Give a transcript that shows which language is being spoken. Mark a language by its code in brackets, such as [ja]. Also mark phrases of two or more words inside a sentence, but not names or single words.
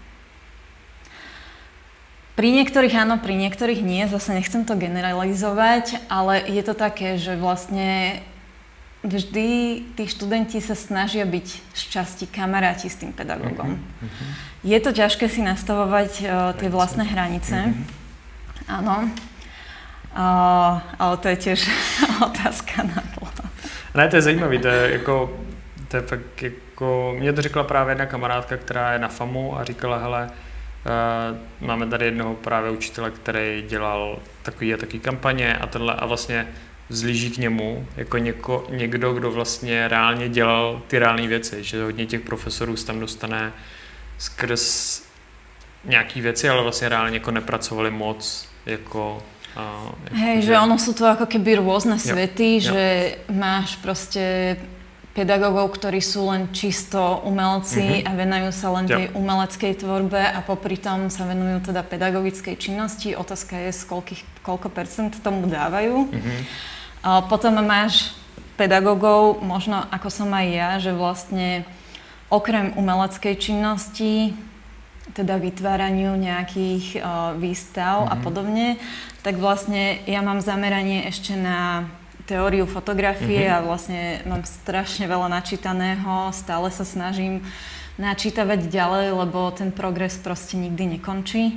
[sk] Pri niektorých áno, pri niektorých nie, zase nechcem to generalizovať, ale je to také, že vlastne vždy tí študenti sa snažia byť z časti kamaráti s tým pedagógom. Je to ťažké si nastavovať tie vlastné hranice. Áno. Ale to je tiež otázka na to. [cs] Ne, to je zajímavý, to je fakt jako, mě to řekla právě jedna kamarádka, která je na FAMu a říkala, hele, máme tady jednoho právě učitele, který dělal takový a takový kampaně a tohle a vlastně vzlíží k němu jako někdo, kdo vlastně reálně dělal ty reální věci, že hodně těch profesorů se tam dostane skrz nějaký věci, ale vlastně reálně jako nepracovali moc jako... [sk] Hej, že ono sú to ako keby rôzne svety, že máš proste pedagógov, ktorí sú len čisto umelci a venujú sa len tej umeleckej tvorbe a popri tom sa venujú teda pedagogickej činnosti. Otázka je, koľko percent tomu dávajú. A potom máš pedagógov, možno ako som aj ja, že vlastne okrem umeleckej činnosti, teda vytváraniu nejakých výstav a podobne, tak vlastne ja mám zameranie ešte na teóriu fotografie a vlastne mám strašne veľa načítaného, stále sa snažím načítavať ďalej, lebo ten progres proste nikdy nekončí.